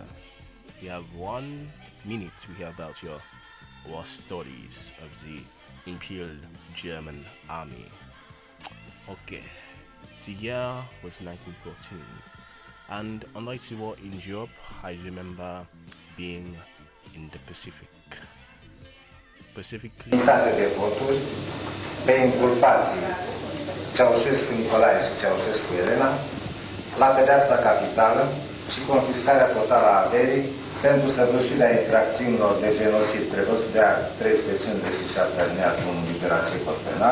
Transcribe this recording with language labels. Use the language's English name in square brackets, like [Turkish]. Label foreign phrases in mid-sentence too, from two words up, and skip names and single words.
[English] You have 1 minute to hear about your war stories of the Imperial German Army. Okay, the year was 1914, and unlike the war in Europe, I remember being in the Pacific. Specifically, [Romanian] de voturi pe inculpații Ceaușescu Nicolae și Ceaușescu Elena la pedeapsa capitală și confiscarea totală a averii pentru săvârșirea infracțiunilor de genocid prevăzut de act 357 alineatul 1 litera C cod penal.